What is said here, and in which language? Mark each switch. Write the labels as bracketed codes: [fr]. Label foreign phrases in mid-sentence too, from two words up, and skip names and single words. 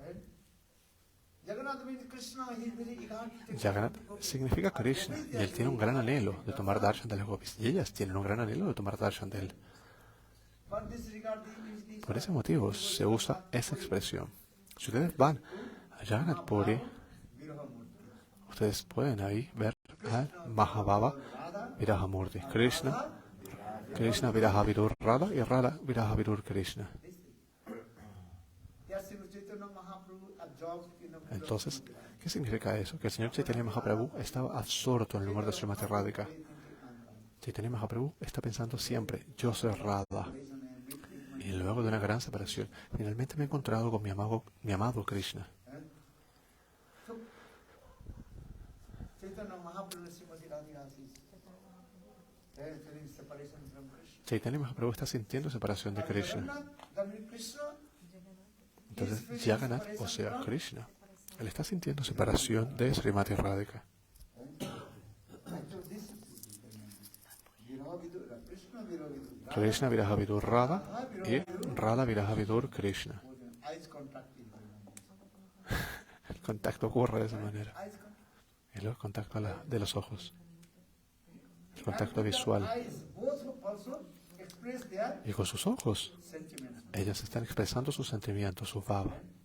[es] Jagannath significa Krishna y él tiene un gran anhelo de tomar Darshan de las gopis. Y ellas tienen un gran anhelo de tomar Darshan de él. Por ese motivo se usa esa expresión. Si ustedes van a Jagannath Puri, ustedes pueden ahí ver a [sa] Mahabhava Virahamurti. Krishna Viraha Vidur Radha y Radha Viraha Vidur Krishna. [es] Entonces, ¿qué significa eso? Que el señor Chaitanya Mahaprabhu estaba absorto en el lugar de Srimati Radhika. Chaitanya Mahaprabhu está pensando siempre, yo soy Radha. Y luego de una gran separación, finalmente me he encontrado con mi amado Krishna. Chaitanya Mahaprabhu está sintiendo separación de Krishna. Entonces, Jagannath, o sea, Krishna, él está sintiendo separación de Srimati Radhika. [sa] Krishna Viraha Vidur Radha y Radha Viraha Vidur Krishna. [es] El contacto ocurre de esa manera. El contacto de los ojos. El contacto visual. Y con sus ojos, ellas están expresando sus sentimientos, su bhava.